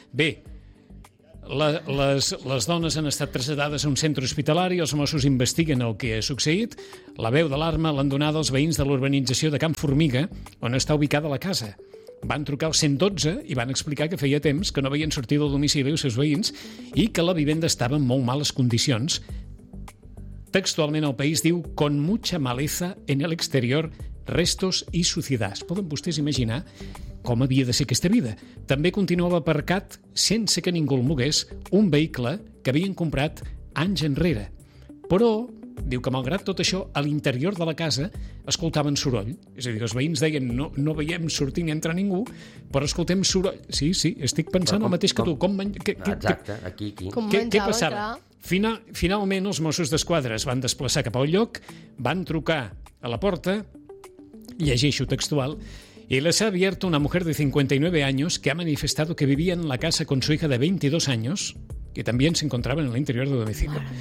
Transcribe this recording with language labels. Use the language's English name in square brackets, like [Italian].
[Catalan] Bé, les dones han estat traslladades a un centre hospitalari, els Mossos investiguen el que ha succeït, la veu d'alarma l'han donada als veïns de l'urbanització de Camp Formiga, on està ubicada la casa. Van trucar al 112 i van explicar que feia temps que no veien sortir del domicili els seus veïns i que la vivenda estava en molt males condicions. Textualment, el País diu [Spanish] «con mucha maleza en el exterior, restos y suciedad». [Catalan] Poden vostès imaginar com havia de ser aquesta vida? També continuava aparcat, sense que ningú el mogués, un vehicle que havien comprat anys enrere. Però, diu que malgrat tot això, a l'interior de la casa escoltaven soroll. És a dir, els veïns deien no veiem sortir ni entrar ningú, però escoltem soroll. Sí, sí, estic pensant com, el mateix que tu. Com Exacte, aquí. Què passava? Finalment, els Mossos d'Esquadra es van desplaçar cap al lloc, van trucar a la porta, llegeixo textual, [Spanish] y les ha abierto una mujer de 59 años que ha manifestado que vivía en la casa con su hija de 22 años, que también se encontraba en el interior del domicilio.